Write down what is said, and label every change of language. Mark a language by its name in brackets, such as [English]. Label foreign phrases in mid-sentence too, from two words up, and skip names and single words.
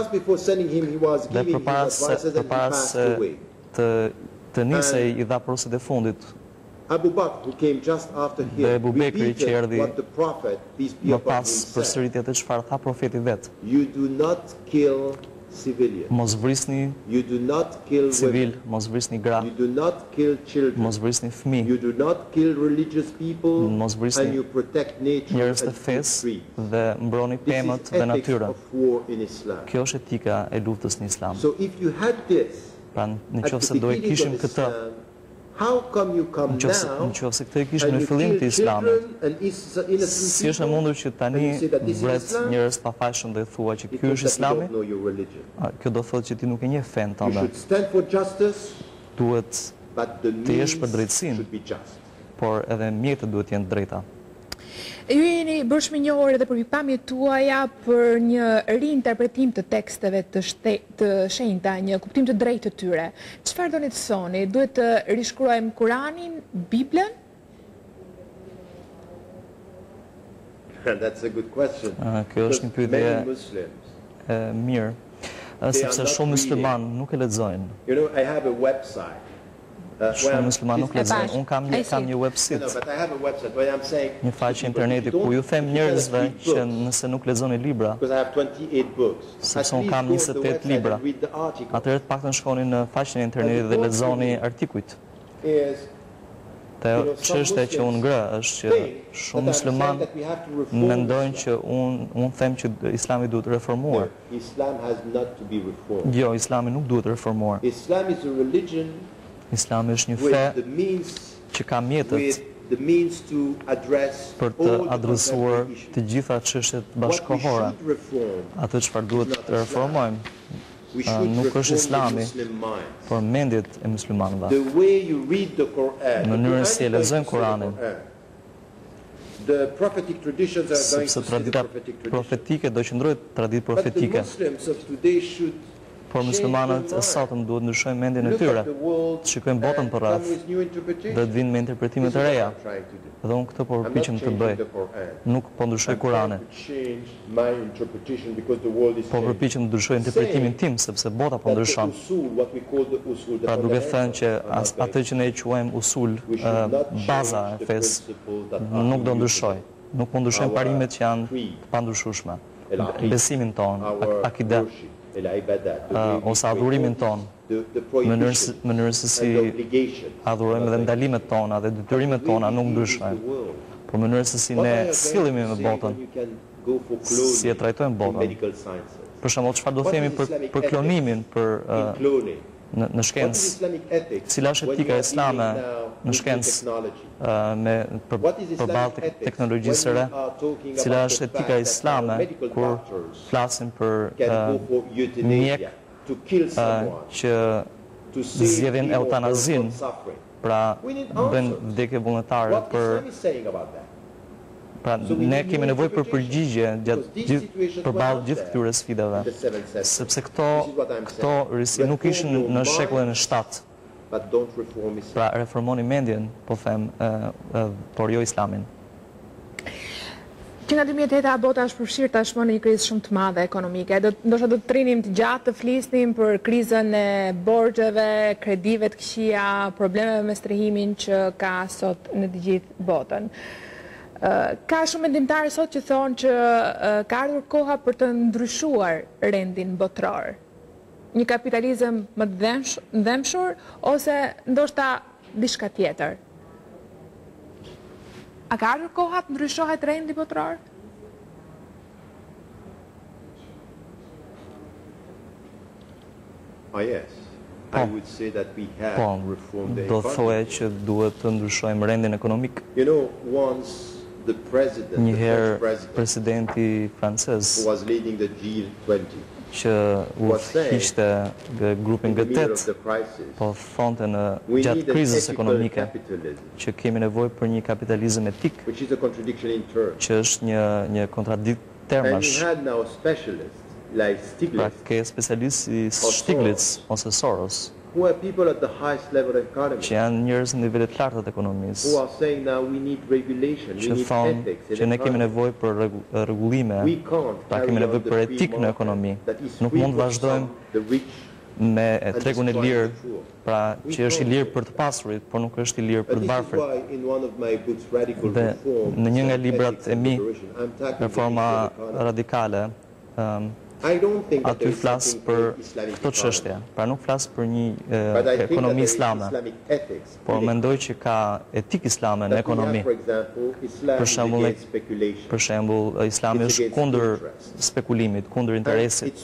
[Albanian] Dhe përpara se të nisej i dha porosit e fundit. Dhe Ebu Bekri që erdhi më pas përsëritjet e çfarë tha profeti vet. [English] civilians. [Albanian] Mos vrisni [English] You do not kill civil, women. [Albanian] mos vrisni gra, [English] You do not kill children. [Albanian] mos vrisni fëmijë, [English] You do not kill religious people, [Albanian] Mos vrisni [English] and you protect nature [Albanian] njerëz të [English] and [Albanian] fesë [English] trees. [Albanian] dhe mbroni [English] This [Albanian] pemët [English] is [Albanian] dhe [English] ethics [Albanian] natyrën. [English] of war in Islam. [Albanian] Kjo është etika e luftës në Islam. [English] So if you had this [Albanian] Pra në [English] at [Albanian] qoftë [English] the [Albanian] se do e [English] beginning [Albanian] kishim [English] of [Albanian] këtë, [English] Islam, how come you come [Albanian] në [English] now [Albanian] qoftë se këtë e kishim [English] and [Albanian] në [English] you [Albanian] fillim të [English] kill [Albanian] Islamit, [English] children and innocent [Albanian] si është e [English] people [Albanian] mundur që tani [English] and you say that this is [Albanian] vret [English] Islam? [Albanian] njerëz pa fajshëm dhe thua që ky [English] Because [Albanian] është [English] that you [Albanian] Islami? [English] don't know your religion. [Albanian] Kjo do thotë që ti nuk e njeh fen [English] You [Albanian] tënde. [English] should stand for justice, [Albanian] Duhet, [English] but the [Albanian] Të jesh [English] means [Albanian] për drejtësinë. [English] should be just. [Albanian] por edhe mjetët duhet jenë të drejta. Ju jeni bërshme njohur edhe për pikpamjet tuaja për një rinterpretim të teksteve të shenjta, një kuptim të drejtë të tyre. Çfarë doni të thoni? Duhet të rishkruajmë Kuranin, Biblën? [English] That's a good question. [Albanian] Kjo është një [English] Because [Albanian] pyetje [English] many Muslims, [Albanian] e mirë, sepse shumë musliman nuk e lexojnë. [English] you know, I have a website. Where [Albanian] Shumë [English] I'm- [Albanian] musliman nuk E lexojnë. bash. Unë kam [English] I see. një No, website, but I have a website where I'm saying [Albanian] një faqe to people, interneti [English] if you [Albanian] ku ju [English] don't- [Albanian] them [English] if you [Albanian] njerëzve [English] cannot read [Albanian] që [English] books, [Albanian] nëse nuk lexoni libra, [English] because I have 28 books. [Albanian] Sepse [English] At [Albanian] unë [English] least [Albanian] kam [English] go on the [Albanian] 28 [English] website [Albanian] libra. [English] and read the article. [Albanian] atëherë të paktën shkoni në faqen e internetit dhe lexoni artikujt. [English] Is [Albanian] Te çështja që unë ngre është që shumë musliman [English] that we have to reform [Albanian] mendojnë [English] Islam. [Albanian] që unë them që Islami duhet reformuar. [English] No, Islam has not to be reformed. [Albanian] Jo, Islami nuk duhet reformuar. [English] Islam is a religion [Albanian] Islami është një fe [English] with the means [Albanian] që ka mjetët [English] with the means to address [Albanian] për të [English] all the [Albanian] adresuar [English] contemporary issues. [Albanian] të gjitha çështjet [English] What we [Albanian] bashkëkohore. [English] should reform, [Albanian] Atë çfarë duhet të reformojmë, [English] we should [Albanian] nuk është [English] reform the [Albanian] Islami, [English] Muslim mind. [Albanian] por mendjet e muslimanëve. [English] The way you read the Quran, the [Albanian] Mënyrën [English] Quran [Albanian] si e [English] is going [Albanian] lexojnë [English] to say the [Albanian] Kuranin. [English] Quran. The prophetic traditions are going [Albanian] Sepse [English] to say the [Albanian] tradita [English] prophetic traditions. [Albanian] profetike do qëndrojë traditë [English] But the [Albanian] profetike, [English] Muslims of today should [Albanian] por muslimanët e sotëm duhet ndryshojnë mendjen e [English] look [Albanian] tyre, [English] at the world [Albanian] të shikojnë botën [English] and [Albanian] për [English] come [Albanian] rreth [English] with new [Albanian] dhe [English] interpretations. [Albanian] të vinë me interpretime [English] This is [Albanian] të [English] what [Albanian] reja. [English] I'm trying to do. [Albanian] Dhe unë këtë po [English] I'm not [Albanian] përpiqem të [English] changing [Albanian] bëj. [English] the Quran. [Albanian] Nuk po ndryshoj [English] I'm [Albanian] Kuranin, [English] trying to change my interpretation because the world is [Albanian] po [English] changing. [Albanian] përpiqem të ndryshoj interpretimin tim sepse bota po [English] That the [Albanian] ndryshon. [English] usul, what we call the usul, the [Albanian] Pra duke thënë që [English] fundamentals are not [Albanian] atë që ne quajmë usul, [English] We should not [Albanian] baza [English] change [Albanian] e [English] the [Albanian] fesë, [English] principles that are [Albanian] nuk do [English] immutable. [Albanian] ndryshoj. Nuk po ndryshojnë [English] Our [Albanian] parimet që janë [English] creed, [Albanian] të pandryshueshme. [English] el-aqid, [Albanian] Besimin ton, [English] our [Albanian] akide, [English] worship, el-ibadat, the way we [Albanian] ose [English] pray, [Albanian] adhurimin ton, [English] the prohibitions [Albanian] mënyrën se [English] and [Albanian] si [English] the obligations. [Albanian] adhurojmë dhe ndalimet tona dhe detyrimet tona nuk ndryshojnë. Por mënyrën se si [English] What I [Albanian] ne [English] am going [Albanian] sillemi [English] to [Albanian] me [English] say [Albanian] botën, [English] when you can go for cloning [Albanian] si e trajtojmë [English] in [Albanian] botën. [English] medical sciences. [Albanian] Për shembull, çfarë do [English] What [Albanian] themi [English] is [Albanian] për [English] Islamic [Albanian] klonimin, për [English] In cloning. [Albanian] në [English] What is [Albanian] shkencë, [English] Islamic ethics? [Albanian] cila është [English] when [Albanian] etika [English] you are [Albanian] islame [English] dealing now [Albanian] në [English] with [Albanian] shkencë [English] technology? [Albanian] me [English] What is [Albanian] përballë [English] Islamic ethics [Albanian] teknologjisë së re, [English] when we are talking [Albanian] cila [English] about [Albanian] është [English] the [Albanian] etika [English] fact that [Albanian] islame [English] our medical [Albanian] kur [English] doctors [Albanian] flasim për [English] can go for euthanasia, to kill someone, [Albanian] që [English] to save [Albanian] zgjedhin [English] him or her [Albanian] eutanazin, [English] from suffering. [Albanian] pra [English] We need [Albanian] bën [English] answers. [Albanian] vdekje vullnetare [English] What [Albanian] për [English] Islam is saying about that? [Albanian] pra [English] So we [Albanian] ne [English] need [Albanian] kemi [English] new [Albanian] nevojë për [English] interpretation. [Albanian] përgjigje [English] Because these situations [Albanian] përballë [English] were not [Albanian] gjithë [English] there [Albanian] këtyre sfidave. [English] in the 7th century. [Albanian] Sepse [English] This is what I'm [Albanian] këto [English] saying. [Albanian] risi nuk [English] Reform [Albanian] ishin [English] your [Albanian] në [English] mind, [Albanian] shekullin e 7. But don't reform Islam. Pra reformoni mendjen, po them, por jo Islamin. Që nga 2008 bota është përfshirë tashmë në një krizë shumë të madhe ekonomike. Ndoshta do të trinim të gjatë të flisnim për krizën e borxheve, kredive të këqija, problemeve me strehimin që ka sot në të gjithë botën. Ka shumë mendimtarë sot që thonë që ka ardhur koha për të ndryshuar rendin botror. Një kapitalizëm më të ndhemshur ose ndoshta diçka tjetër. A ka ardhur koha të ndryshohet rendi botror? [English] Oh yes. I would say that we have [Albanian] Po, [English] reformed the [Albanian] do [English] economy. [Albanian] thoje që duhet të ndryshojmë rendin ekonomik. [English] You know, once the president, the [Albanian] Njëherë [English] French president, [Albanian] presidenti francez [English] who was leading the G20, [Albanian] që u hiqte grupin [English] in the middle of [Albanian] G8, [English] the crisis, [Albanian] po thonte në [English] we [Albanian] gjatë [English] need an [Albanian] krizës [English] ethical [Albanian] ekonomike [English] capitalism, [Albanian] që kemi nevojë për një kapitalizëm etik, [English] which is a contradiction in terms. [Albanian] që është një kontradikt [English] And [Albanian] termash. [English] we had now specialists like [Albanian] Pra [English] Stiglitz, [Albanian] ke specialistë si Stiglitz ose Soros, [English] who are people at the highest level of economy, [Albanian] që janë njerëz në nivele të larta të [English] who [Albanian] ekonomisë, [English] are saying now we need regulation, we [Albanian] që [English] need [Albanian] thonë [English] ethics [Albanian] që [English] in [Albanian] ne kemi [English] economy. [Albanian] nevojë për rregullime, [English] We can't [Albanian] pra [English] carry [Albanian] kemi [English] on [Albanian] nevojë [English] the [Albanian] për [English] free [Albanian] etik në [English] market [Albanian] ekonomi. [English] that is [Albanian] Nuk [English] free [Albanian] mund të [English] for [Albanian] vazhdojmë [English] some, the rich, [Albanian] me [English] and [Albanian] tregun e [English] destroying [Albanian] lirë, [English] the poor. [Albanian] pra që është i lirë për të pasurit, por nuk është i lirë për [English] And [Albanian] të [English] this is [Albanian] varfrit. [English] why in one of my books, Radical [Albanian] Dhe [English] Reform, [Albanian] në një nga [English] and [Albanian] librat [English] Ethics [Albanian] e [English] and [Albanian] mi, [English] Liberation, I'm tackling the [Albanian] reforma [English] issue of economy. [Albanian] radikale, aty flas për këto çështje. Pra nuk flas për një ekonomi islame, por mendoj që ka etikë islame në ekonomi. Për shembull, Islami është kundër spekulimit, kundër interesit.